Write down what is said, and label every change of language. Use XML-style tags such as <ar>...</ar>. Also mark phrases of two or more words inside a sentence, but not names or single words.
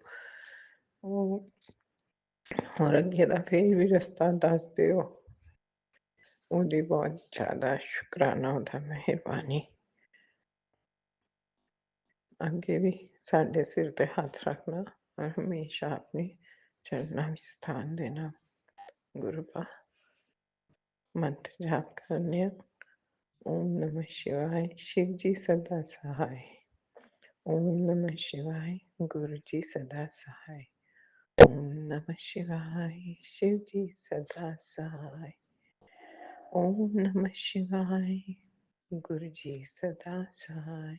<pa>ਉਹ ਹੋਰ ਅੱਗੇ ਦਾ ਫਿਰ ਵੀ ਰਸਤਾ ਦੱਸਦੇ ਹੋ, ਉਹਦੀ ਬਹੁਤ ਜ਼ਿਆਦਾ ਸ਼ੁਕਰਾਨਾ, ਉਹਦਾ ਮਿਹਰਬਾਨੀ। ਅੱਗੇ ਵੀ ਸਾਡੇ ਸਿਰ ਤੇ ਹੱਥ ਰੱਖਣਾ ਔਰ ਹਮੇਸ਼ਾ ਆਪਣੇ ਚਰਨਾਂ ਵਿੱਚ ਸਥਾਨ ਦੇਣਾ। ਗੁਰੂਪਾ ਮੰਤਰ ਜਾਪ ਕਰਨੇ ਆ।</pa> <hi>ਓਮ ਨਮः शिवाय, शिव जी सदा सहाय। ओम नमः शिवाय, गुरु जी सदा सहाय। ओम नमः शिवाय, शिव जी सदा सहाय। ओम नमः शिवाय, गुरु जी सदा सहाय।</hi>